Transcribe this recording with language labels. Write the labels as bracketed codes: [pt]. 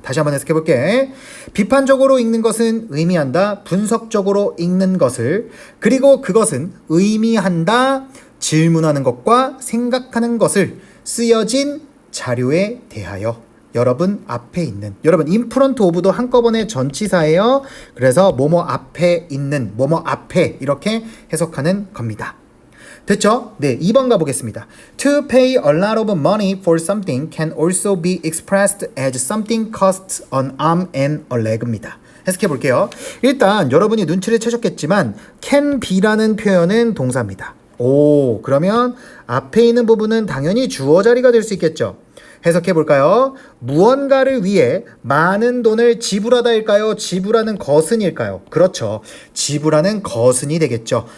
[ko] 다시 한번 해석해볼게. 비판적으로 읽는 것은 의미한다, 분석적으로 읽는 것을, 그리고 그것은 의미한다, 질문하는 것과 생각하는 것을 쓰여진 자료에 대하여. 여러분 앞에 있는, 여러분 인프런트 오브도 한꺼번에 전치사예요. 그래서 뭐뭐 앞에 있는, 뭐뭐 앞에 이렇게 해석하는 겁니다. 됐죠? 네, 2번 가보겠습니다. [en] To pay a lot of money for something can also be expressed as something costs an arm and a leg입니다. [ko] 해석해 볼게요. 일단 여러분이 눈치를 채셨겠지만 can be라는 표현은 동사입니다. 오, 그러면 앞에 있는 부분은 당연히 주어 자리가 될 수 있겠죠. 해석해 볼까요? 무언가를 위해 많은 돈을 지불하다일까요? 지불하는 것은일까요? 그렇죠. 지불하는 것은이 되겠죠.